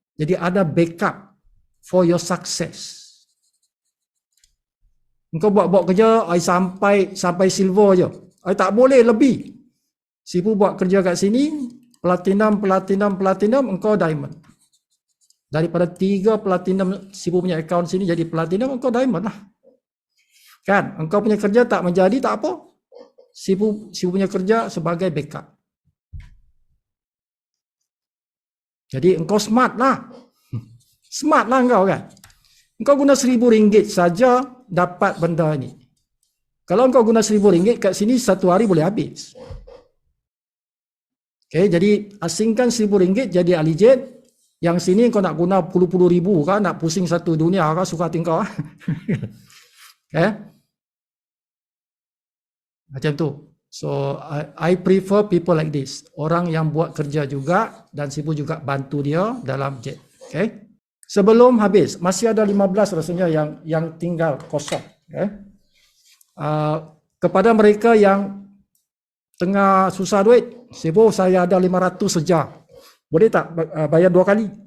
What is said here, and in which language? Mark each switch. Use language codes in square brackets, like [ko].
[ms] Jadi ada backup [en] for your success. [ms] Engkau buat kerja sampai silver je. Tak boleh lebih. Sifu buat kerja kat sini, platinum, engkau diamond. Daripada 3 platinum Sifu punya akaun sini jadi platinum, engkau diamond lah. Kan? Engkau punya kerja tak menjadi, tak apa. Sifu punya kerja sebagai backup. Jadi engkau smart lah. Smart lah engkau kan. Engkau guna RM1,000 saja dapat benda ini. Kalau engkau guna RM1,000 kat sini, satu hari boleh habis. Okay, jadi asingkan RM1,000 jadi ahli jet. Yang sini kau nak guna puluh-puluh ribu kan, nak pusing satu dunia kan, suka hati kau. Macam tu. [en] So I prefer people like this. [ms] Orang yang buat kerja juga dan sifu juga bantu dia dalam jet. Okay. Sebelum habis, masih ada 15 rasanya yang tinggal kosong. Okay. Kepada mereka yang tengah susah duit, sifu saya ada 500 saja. Boleh tak bayar 2 kali?